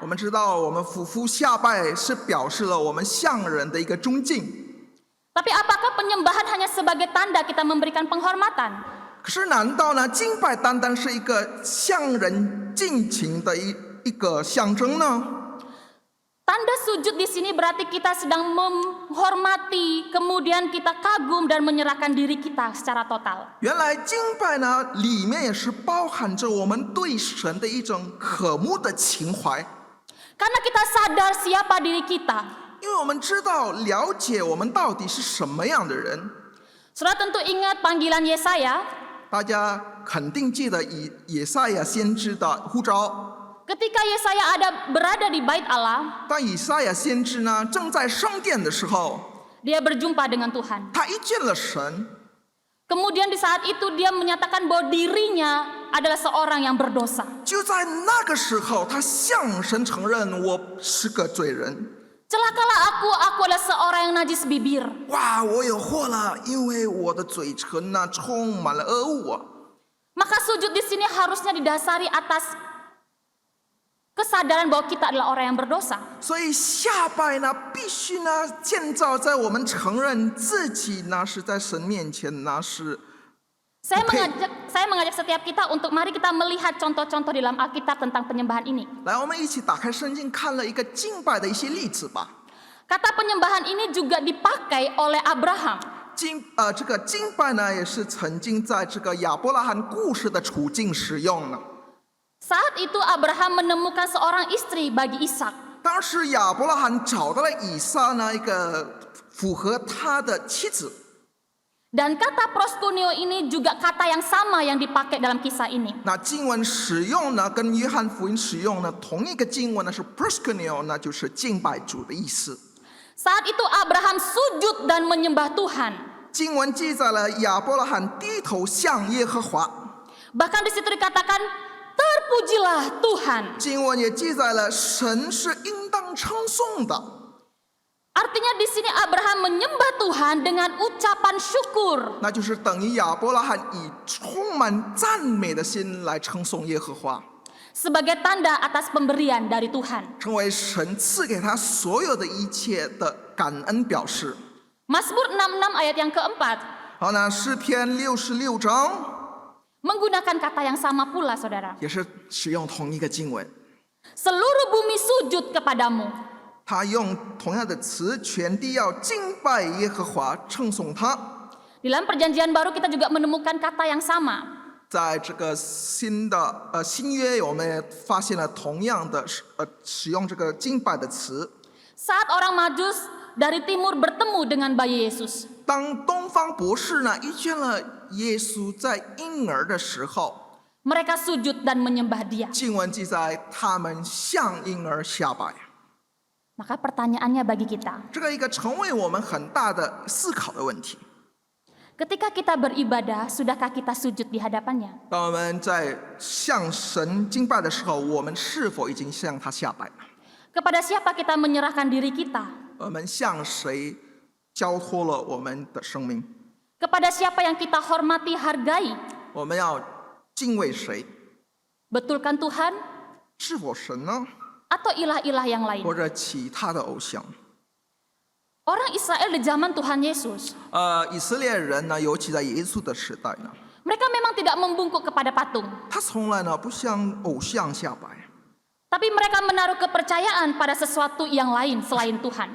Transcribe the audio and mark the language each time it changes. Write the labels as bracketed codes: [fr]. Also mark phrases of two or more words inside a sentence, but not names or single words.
[zh] 我们知道，我们俯伏下拜是表示了我们向人的一个恭敬。 [id] Tapi apakah penyembahan hanya sebagai tanda kita memberikan penghormatan? [zh] 可是，难道呢，敬拜单单是一个向人敬情的一个象征呢？ [id] Tanda sujud di sini berarti kita sedang menghormati, kemudian kita kagum dan menyerahkan diri kita secara total. [zh] 原来敬拜呢，里面也是包含着我们对神的一种渴慕的情怀， [id] Karena kita sadar siapa diri kita. [zh] 因为我们知道了解我们到底是什么样的人。 [id] Saudara tentu ingat panggilan Yesaya [zh] 大家肯定记得以赛亚先知的呼召。 [id] ketika Yesaya berada di bait Allah, [zh] 当以赛亚先知呢正在圣殿的时候， [id] dia berjumpa dengan Tuhan. [zh] 他一见了神， [id] Kemudian di saat itu dia menyatakan bahwa dirinya adalah seorang yang berdosa. [zh] 就在那个时候，他向神承认我是个罪人。 [id] Celakalah aku adalah seorang yang najis bibir. [zh] 哇，我有祸了，因为我的嘴唇呢充满了恶物啊！ [id] Maka sujud di sini harusnya didasari atas kesadaran bahwa kita adalah orang yang berdosa. [zh] 所以下拜呢，必须呢建造在我们承认自己呢是在神面前呢是 [id] Saya mengajak setiap kita untuk mari kita melihat contoh-contoh di dalam Alkitab tentang penyembahan ini. [zh] 来，我们一起打开圣经，看了一个敬拜的一些例子吧。 [id] Kata penyembahan ini juga dipakai oleh Abraham. [zh] 这个敬拜呢，也是曾经在这个亚伯拉罕故事的处境使用的。 [id] Saat itu Abraham menemukan seorang istri bagi Ishak. [zh] 当时亚伯拉罕找到了以撒呢，一个符合他的妻子。 [id] Dan kata proskuneo ini juga kata yang sama yang dipakai dalam kisah ini. [zh] 那经文使用呢，跟约翰福音使用呢，同一个经文呢是 proskuneo， 那就是敬拜主的意思。 [id] Saat itu Abraham sujud dan menyembah Tuhan. [zh] 经文记载了亚伯拉罕低头向耶和华。 [id] Bahkan di situ dikatakan, terpujilah Tuhan. [zh] 经文也记载了神是应当称颂的。 [id] Artinya di sini Abraham menyembah Tuhan dengan ucapan syukur. [zh] 那就是等于亚伯拉罕以充满赞美的心来称颂耶和华。 [id] sebagai tanda atas pemberian dari Tuhan. [zh] 成为神赐给他所有的一切的感恩表示。 [id] Mazmur 66 ayat yang keempat [zh] 好，那诗篇66章 [id] menggunakan kata yang sama pula, saudara. [zh] 也是使用同一个经文， [id] Seluruh bumi sujud kepadamu. [zh] 他用同样的词，全地要敬拜耶和华，称颂他。 [id] Dalam perjanjian baru kita juga menemukan kata yang sama. [zh] 在这个新约，我们也发现了同样的使用这个敬拜的词。 [id] Saat orang Majus dari timur bertemu dengan bayi Yesus, [zh] 当东方博士呢遇见了耶稣在婴儿的时候， [id] mereka sujud dan menyembah Dia. [zh] 经文记载他们向婴儿下拜。 [id] Maka pertanyaannya bagi kita, [zh] 这个一个成为我们很大的思考的问题。 [id] ketika kita beribadah, sudahkah kita sujud di hadapannya? [zh] 当我们在向神敬拜的时候，我们是否已经向他下拜了？ [id] Kepada siapa kita menyerahkan diri kita? [zh] 我们向谁交托了我们的生命？ [id] Kepada siapa yang kita hormati, hargai? [zh] 我们要敬畏谁？ [id] Betulkan Tuhan [zh] 是否神呢？ [id] atau ilah-ilah yang lain? [zh] 或者其他的偶像？ [id] Orang Israel di zaman Tuhan Yesus, [zh] 以色列人呢，尤其在耶稣的时代呢， [id] mereka memang tidak membungkuk kepada patung, [zh] 他从来呢不向偶像下拜， [id] tapi mereka menaruh kepercayaan pada sesuatu yang lain selain Tuhan.